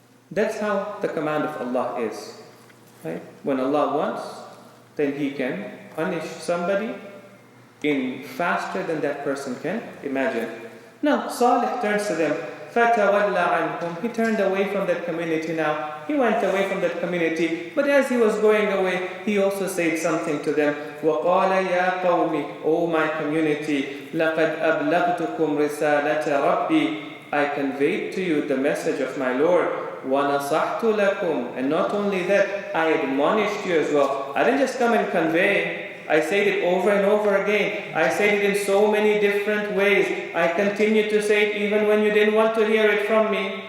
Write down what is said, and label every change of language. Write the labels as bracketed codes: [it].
[en] That's how the command of Allah is. Right? When Allah wants, then He can punish somebody in faster than that person can imagine. Now, Salih turns to them. [ar] فَتَوَلَّ عَنْهُمْ. [en] He turned away from that community now. He went away from that community. But as he was going away, he also said something to them. [ar] وَقَالَ يَا قَوْمِ. [en] O my community, [ar] لَقَدْ أَبْلَغْتُكُمْ رِسَالَةَ رَبِّي. [en] I conveyed to you the message of my Lord. [ar] وَنَصَحْتُ لَكُمْ. [en] And not only that, I admonished you as well. I didn't just come and convey. I said it over and over again. I said it in so many different ways. I continued to say it even when you didn't want to hear it from me.